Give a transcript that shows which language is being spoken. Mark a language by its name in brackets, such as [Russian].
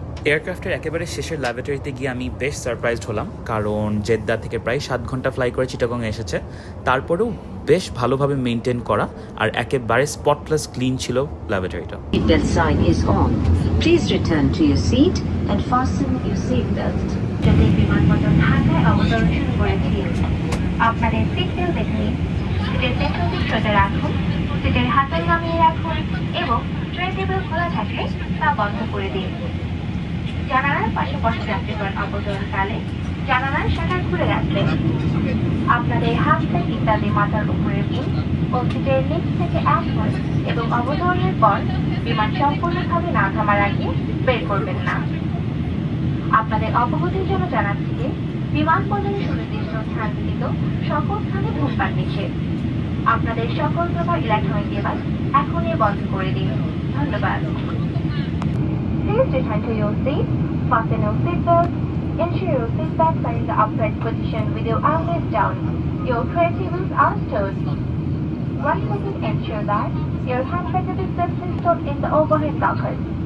[Bangla] এয়ারক্রাফটের একেবারে শেষের ল্যাবরেটরিতে গিয়ে আমি বেশ সারপ্রাইজড হলাম, কারণ জেদ্দা থেকে প্রায় 7 ঘন্টা ফ্লাই করে চিটাগং এসেছে, তারপরেও বেশ ভালোভাবে মেনটেন করা আর একেবারে স্পটলেস ক্লিন ছিল ল্যাবরেটরিটা। [English] Seatbelt sign is on. Please return to your seat and fasten your seatbelt. [Bangla] যদি বিমানবন্দর ঢাকায় অবতরণ শুরু করেছি, আপনাদের সিট বেল্ট দেখে নিন, সিটের পেছনটি সোজা রাখুন, সিটের হাতল নামিয়ে রাখুন এবং ট্রে টেবিল খোলা থাকলে তা বন্ধ করে দিন। জানালার পাশাপাশি যাত্রীগণ অবতরণকালে জানালার শাটার খুলে রাখবেন। আপনাদের হাত ব্যাগ ইত্যাদি মাথার উপরে দিন ও সিটের নিচ থেকে আসুন এবং অবতরণের পর বিমান সম্পূর্ণভাবে না থামার আগে বের করবেন না। আপনাদের অবগতির জন্য জানাচ্ছি যে বিমানবন্দরের সুনির্দিষ্ট স্থান ব্যতীত সকল স্থানে ধূমপান নিষেধ। আপনাদের সকল প্রকার ইলেকট্রনিক ডিভাইস এখনই বন্ধ করে দিন। ধন্যবাদ। [English] Please return to your seat, fasten your seatbelt, ensure your seat backs are in the upright position with your armrests down. Your tray tables are stowed. Once again, ensure that your hand baggage is safely stored in the overhead lockers.